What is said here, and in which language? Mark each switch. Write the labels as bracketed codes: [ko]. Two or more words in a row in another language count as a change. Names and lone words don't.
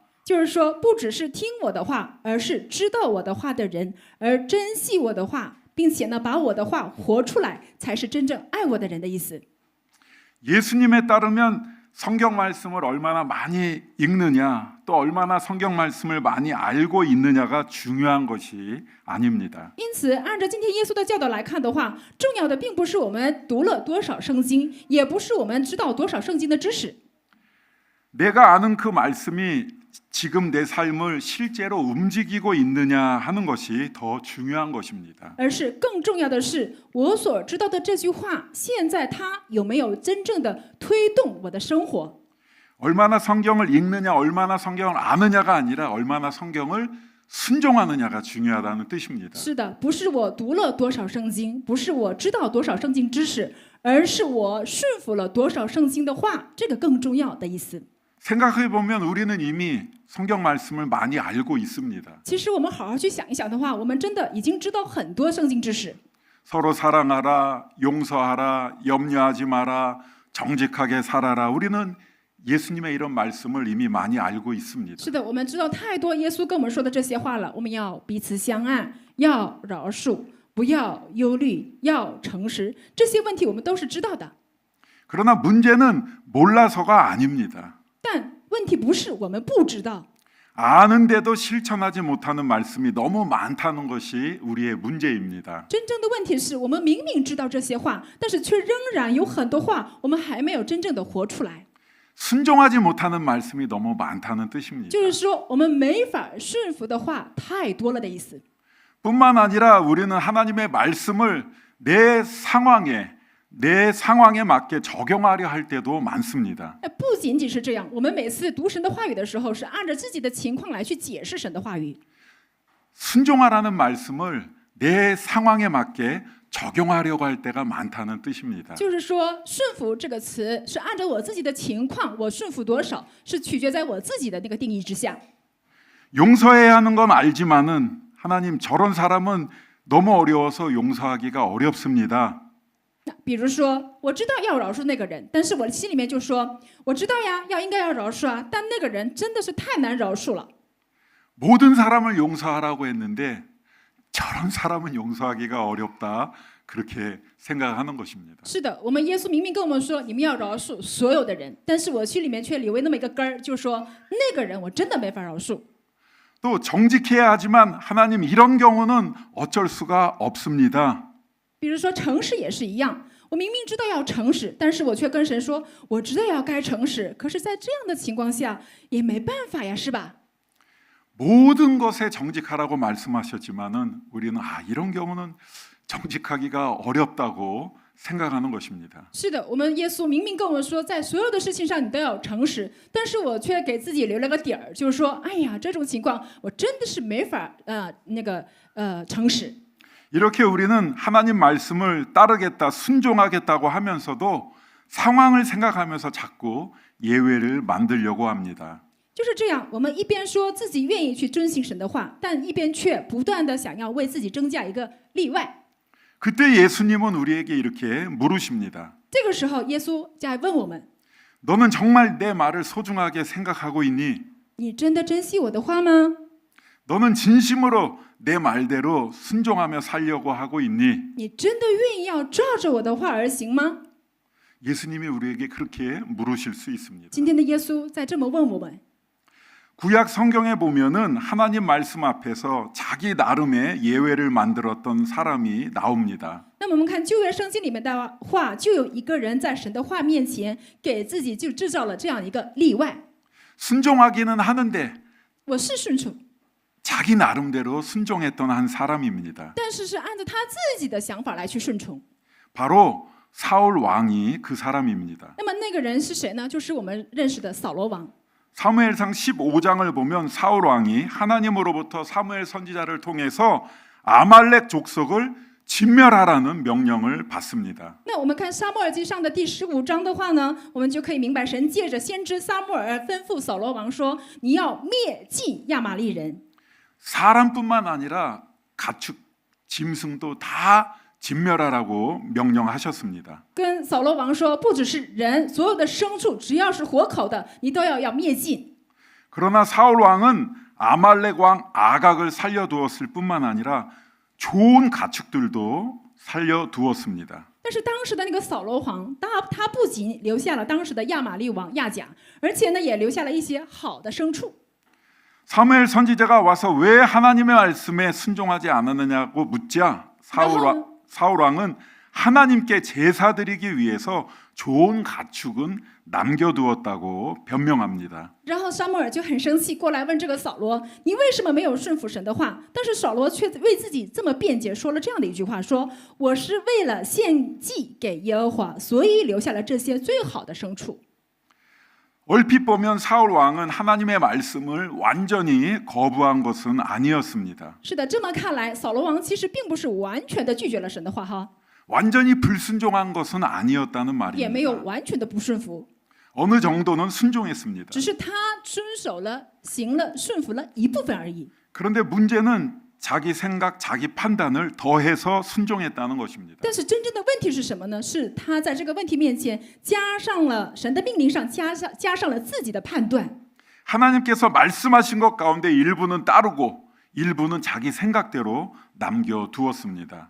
[zh] 就是说，不只是听我的话，而是知道我的话的人，而珍惜我的话，并且呢，把我的话活出来，才是真正爱我的人的意思。 [ko] 예수님에 따르면 성경 말씀을 얼마나 많이 읽느냐, 또 얼마나 성경 말씀을 많이 알고 있느냐가 중요한 것이 아닙니다. [zh] 因此，按照今天耶稣的教导来看的话，重要的并不是我们读了多少圣经，也不是我们知道多少圣经的知识， [ko] 내가 아는 그 말씀이 지금 내 삶을 실제로 움직이고 있느냐 하는 것이 더 중요한 것입니다. [zh] 而是更重要的是，我所知道的这句话，现在它有没有真正的推动我的生活？ [ko] 얼마나 성경을 읽느냐, 얼마나 성경을 아느냐가 아니라 얼마나 성경을 순종하느냐가 중요하다는 뜻입니다. [zh] 是的，不是我读了多少圣经，不是我知道多少圣经知识，而是我顺服了多少圣经的话，这个更重要的意思。 [ko] 생각해 보면 우리는 이미 성경 말씀을 많이 알고 있습니다. [zh] 其实我们好好去想一想的话，我们真的已经知道很多圣经知识。 [ko] 서로 사랑하라, 용서하라, 염려하지 마라, 정직하게 살아라. 우리는 예수님의 이런 말씀을 이미 많이 알고 있습니다. [zh] 是的，我们知道太多耶稣跟我们说的这些话了。我们要彼此相爱，要饶恕，不要忧虑，要诚实。这些问题我们都是知道的。 [ko] 그러나 문제는 몰라서가 아닙니다. [zh] 但问题不是我们不知道， [ko] 아는데도 실천하지 못하는 말씀이 너무 많다는 것이 우리의 문제입니다. [zh] 真正的问题是我们明明知道这些话，但是却仍然有很多话我们还没有真正的活出来。 [ko] 순종하지 못하는 말씀이 너무 많다는 뜻입니다. [zh] 就是说，我们没法顺服的话太多了的意思。 [ko] 뿐만 아니라 우리는 하나님의 말씀을 내 상황에 맞게 적용하려 할 때도 많습니다. [zh] 不仅仅是这样，我们每次读神的话语的时候，是按照自己的情况来去解释神的话语。 [ko] 순종하라는 말씀을 내 상황에 맞게 적용하려고 할 때가 많다는 뜻입니다. [zh] 就是说，顺服这个词是按照我自己的情况，我顺服多少，是取决在我自己的那个定义之下。 [ko] 용서해야 하는 건 알지만은 하나님 저런 사람은 너무 어려워서 용서하기가 어렵습니다. [zh] 比如说，我知道要饶恕那个人，但是我心里面就说，我知道呀，应该要饶恕啊，但那个人真的是太难饶恕了。 [ko] 모든 사람을 용서하라고 했는데 저런 사람은 용서하기가 어렵다. 그렇게 생각하는 것입니다. [zh] 是的，我们耶稣明明跟我们说，你们要饶恕所有的人，但是我心里面却留为那么一个根儿，就说那个人我真的没法饶恕。 [ko] 또 정직해야 하지만 하나님 이런 경우는 어쩔 수가 없습니다. [zh] 比如说诚实也是一样，我明明知道要诚实，但是我却跟神说，我知道要该诚实，可是在这样的情况下也没办法呀，是吧？ [ko] 모든 것에 정직하라고 말씀하셨지만은 우리는 이런 경우는 정직하기가 어렵다고 생각하는 것입니다. [zh] 是的，我们耶稣明明跟我们说，在所有的事情上你都要诚实，但是我却给自己留了个底儿，就是说，哎呀，这种情况我真的是没法诚实。 [ko] 이렇게 우리는 하나님 말씀을 따르겠다, 순종하겠다고 하면서도 상황을 생각하면서 자꾸 예외를 만들려고 합니다. [zh] 就是这样，我们一边说自己愿意去遵行神的话，但一边却不断的想要为自己增加一个例外。 [ko] 그때 예수님은 우리에게 이렇게 물으십니다. [zh] 这个时候，耶稣在问我们： [ko] 너는 정말 내 말을 소중하게 생각하고 있니? [zh] 你真的珍惜我的话吗？ [ko] 너는 진심으로 내 말대로 순종하며 살려고 하고 있니? [zh] 你真的愿意要照着我的话而行吗？ [ko] 예수님이 우리에게 그렇게 물으실 수 있습니다. [zh] 今天的耶稣在这么问我们。 [ko] 구약 성경에 보면은 하나님 말씀 앞에서 자기 나름의 예외를 만들었던 사람이 나옵니다. [zh] 那么我们看旧约圣经里面的话，就有一个人在神的话面前给自己就制造了这样一个例外。 [ko] 순종하기는 하는데 [zh] 我是顺从， [ko] 자기 나름대로 순종했던 한 사람입니다. [zh] 但是是按照他自己的想法来去顺从。 [ko] 바로 사울 왕이 그 사람입니다. [zh] 那么那个人是谁呢？就是我们认识的扫罗王。 [ko] 사무엘상 15장을 보면 사울 왕이 하나님으로부터 사무엘 선지자를 통해서 아말렉 족속을 진멸하라는 명령을 받습니다. [zh] 那我们看撒母耳记上的第15章的话呢，我们就可以明白神借着先知撒母耳吩咐扫罗王说：“你要灭尽亚玛力人。” [ko] 사람뿐만 아니라 가축, 짐승도 다 진멸하라고 명령하셨습니다. [zh] 跟扫罗王说，不只是人，所有的牲畜，只要是活口的，你都要灭尽。 [ko] 그러나 사울 왕은 아말렉 왕 아각을 살려두었을 뿐만 아니라 좋은 가축들도 살려두었습니다. [zh] 但是当时的那个扫罗王，他不仅留下了当时的亚玛利王亚甲，而且呢也留下了一些好的牲畜。 [ko] 사무엘 선지자가 와서 왜 하나님의 말씀에 순종하지 않았느냐고 묻자 사울 왕은 하나님께 제사 드리기 위해서 좋은 가축은 남겨두었다고 변명합니다. [zh] 然后撒母耳就很生气，过来问这个扫罗：“你为什么没有顺服神的话？” 但是扫罗却为自己这么辩解，说了这样的一句话：“说我是为了献祭给耶和华，所以留下了这些最好的牲畜。” [ko] 얼핏 보면 사울 왕은 하나님의 말씀을 완전히 거부한 것은 아니었습니다. [zh] 是的，这么看来，扫罗王其实并不是完全的拒绝了神的话哈， [ko] 완전히 불순종한 것은 아니었다는 [zh] 也没有 [ko] 말입니다. [zh] 完全的不顺服， [ko] 어느 정도는 순종했습니다. [zh] 只是他遵守了、行了、顺服了一部分而已。 [ko] 그런데 문제는 자기 생각, 자기 판단을 더해서 순종했다는 것입니다. [zh] 但是真正的问题是什么呢？是他在这个问题面前加上了神的命令上加上了自己的判断。 [ko] 하나님께서 말씀하신 것 가운데 일부는 따르고 일부는 자기 생각대로 남겨두었습니다.